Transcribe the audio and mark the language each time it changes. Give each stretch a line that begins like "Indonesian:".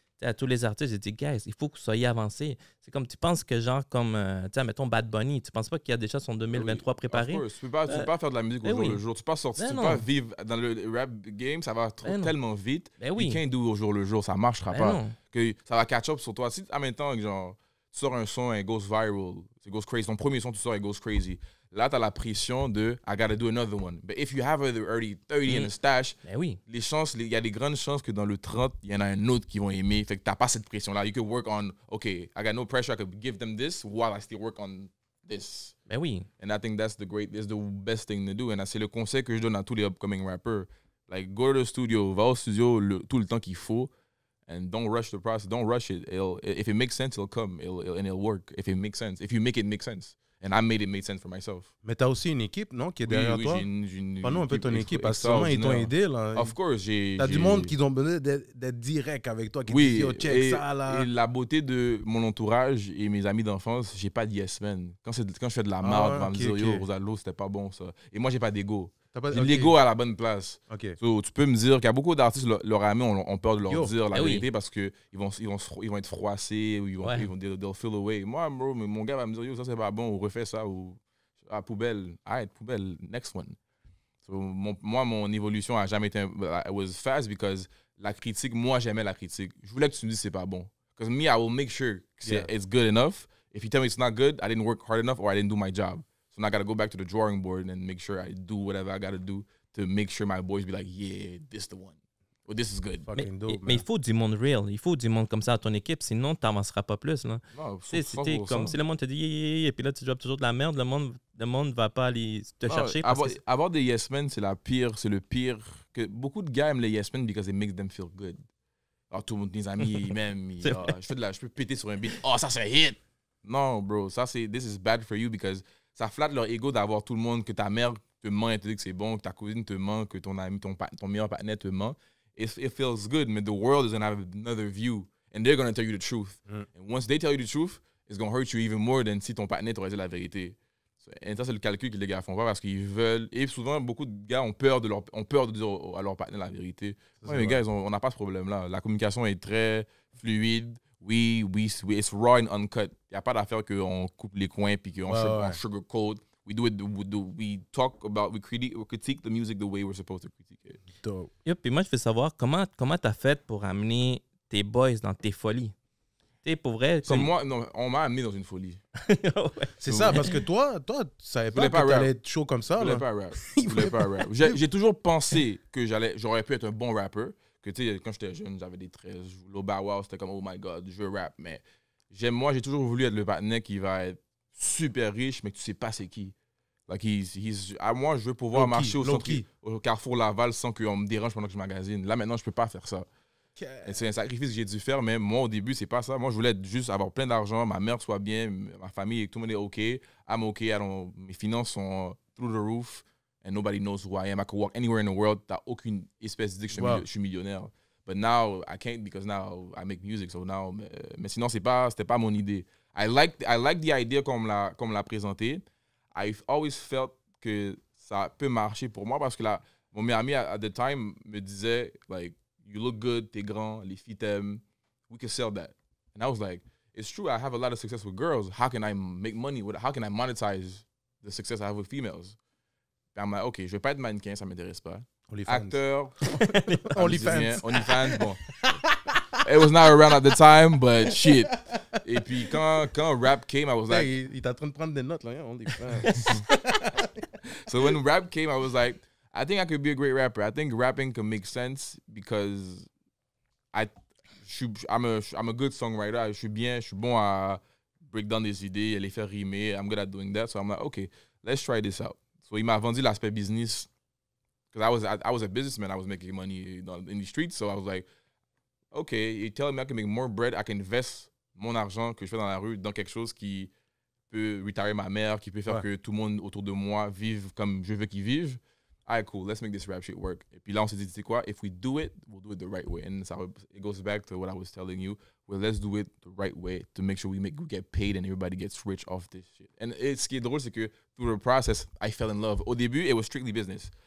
French: À tous les artistes, j'ai dit, guys, il faut que vous soyez avancés. C'est comme, tu penses que genre, comme, mettons Bad Bunny, tu penses pas qu'il y a déjà son 2023 préparé? Tu peux pas faire de la musique au jour le jour. Tu peux pas sortir, tu peux pas vivre dans le rap game, ça va tellement vite.
English: You can't do
French: au jour le jour, ça marchera pas. Que ça va catch up sur toi. Si en même temps, genre, tu sors un son et
English: it goes viral, it goes crazy.
French: Ton premier son, tu sors et
English: it goes crazy.
French: Là, tu as la pression de
English: I gotta do another one. But if you have already 30 in a stash,
French: les chances, il y a des grandes chances que dans le 30, il y en a un autre qui vont aimer. Fait que t'as pas cette pression-là.
English: You could work on, okay, I got no pressure, I could give them this while I still work on this.
French: Ben oui.
English: And I think that's the best thing to do.
French: And c'est le conseil que je donne à tous les
English: upcoming rappers. Like, go to the studio,
French: va au studio tout le temps qu'il faut.
English: And don't rush the process. Don't rush it. If it makes sense, it'll come. And it'll work. If it makes sense. If you make it make sense. And I made it make sense for myself.
French: Mais t'as aussi une équipe, non, qui est derrière toi? Parle-nous un peu de ton équipe, parce que sûrement ils t'ont aidé, là.
English: Of course,
French: t'as du monde qui ont besoin d'être direct avec toi, qui dit, yo, check ça, là. Et la beauté de mon entourage et mes amis d'enfance, j'ai pas de yes man. Quand je fais de la merde, on va me dire, yo, Rosalo, c'était pas bon, ça. Et moi, j'ai pas d'ego. J'ai l'ego à la bonne place. So, tu peux me dire qu'il y a beaucoup d'artistes, leurs amis ont peur de leur dire la vérité parce qu'ils vont être froissés ou
English: they'll feel away.
French: Moi, bro, mon gars va me dire, yo, ça c'est pas bon, ou refais ça, ou poubelle, arrête, poubelle, next one. So, mon évolution a jamais été.
English: It was fast because
French: la critique, moi j'aimais la critique. Je voulais que tu me dises c'est pas bon.
English: Because me, I will make sure it's good enough. If you tell me it's not good, I didn't work hard enough or I didn't do my job. So now I got to go back to the drawing board and make sure I do whatever I got to do to make sure my boys be like, yeah, this the one. Or this is good.
French: Mais il faut du monde real. Il faut du monde comme ça à ton équipe, sinon tu n'avanceras pas plus. Là. Non, si le monde te dit, et puis là tu drops toujours de la merde, le monde ne va pas aller te chercher. Avoir des yes men, c'est le pire. Que beaucoup de gars aiment les yes men
English: because it makes them feel good.
French: Alors, tout le monde, mes amis, même, je peux péter sur un beat. Oh, ça c'est un hit. Non, bro,
English: this is bad for you because
French: ça flatte leur ego d'avoir tout le monde, que ta mère te ment et te dit que c'est bon, que ta cousine te ment, que ton ami, ton meilleur partenaire te ment.
English: It feels good, but the world is going to have another view, and they're going to tell you the truth. And once they tell you the truth, it's going to hurt you even more than
French: si ton partenaire t'aurait dit la vérité. Et ça, c'est le calcul que les gars font pas parce qu'ils veulent. Et souvent, beaucoup de gars ont peur de dire à leur partenaire la vérité. Ouais, les gars, on n'a pas ce problème-là. La communication est très fluide.
English: It's raw and uncut.
French: Il n'y a pas d'affaire qu'on coupe les coins puis qu'on sugarcoat.
English: We talk about, we critique the music the way we're supposed to critique it. Dope.
French: Yo, puis moi, je veux savoir comment t'as fait pour amener tes boys dans tes folies. Tu sais, pour vrai. Comme moi, non, on m'a amené dans une folie. Ouais. C'est ça, parce que toi, tu savais pas que t'allais être chaud comme ça. Je voulais pas rap. J'ai toujours pensé que j'aurais pu être un bon rappeur. Que tu sais, quand j'étais jeune, j'avais des 13. Low Bow Wow, c'était comme,
English: oh my God,
French: je veux rap. Mais moi, j'ai toujours voulu être le partenaire qui va être super riche, mais que tu sais pas c'est qui. Like moi, je veux pouvoir marcher au Carrefour Laval sans qu'on me dérange pendant que je magasine. Là, maintenant, je peux pas faire ça. C'est un sacrifice que j'ai dû faire, mais moi, au début, c'est pas ça. Moi, je voulais juste avoir plein d'argent, ma mère soit bien, ma famille, tout le monde est OK.
English: I'm OK.
French: Mes finances sont
English: through the roof, and nobody knows who I am. I could walk anywhere in the world.
French: T'as aucune espèce d'idée que je suis millionnaire.
English: But now, I can't because now I make music.
French: So now, mais sinon, c'était pas mon idée.
English: I like the idea
French: comme l'a présenté.
English: I've always felt
French: que ça peut marcher pour moi parce que mon meilleur ami
English: at the time
French: me disait,
English: like, you look good,
French: t'es grand, les filles t'aiment,
English: we can sell that. And I was like, it's true, I have a lot of success with girls. How can I make money with it? How can I monetize the success I have with females? And I'm like, OK,
French: je vais pas être mannequin, ça m'intéresse pas. Acteur. OnlyFans, bon.
English: It was not around at the time, but shit.
French: Et puis quand
English: rap came, I was like...
French: Il est en train de prendre des notes, là, hein, OnlyFans.
English: So when rap came, I was like, I think I could be a great rapper. I think rapping can make sense because I'm a good songwriter.
French: Je suis bon à break down des idées, à les faire rimer.
English: I'm good at doing that. So I'm like, okay, let's try this out. So
French: il m'a vendu l'aspect business
English: because I was a businessman. I was making money in the streets. So I was like, okay, you're telling me I can make more bread. I can invest
French: mon argent que je fais dans la rue dans quelque chose qui peut retirer ma mère, qui peut faire que tout le monde autour de moi vive comme je veux qu'ils vivent.
English: All right, cool, let's make this rap shit work.
French: Et puis là, on s'est dit, tu sais quoi,
English: if we do it, we'll do it the right way. And it goes back to what I was telling you. Well, let's do it the right way to make sure we get paid and everybody gets rich off this shit. And
French: ce qui est drôle, c'est que
English: through the process, I fell in love.
French: Au début,
English: it was strictly business.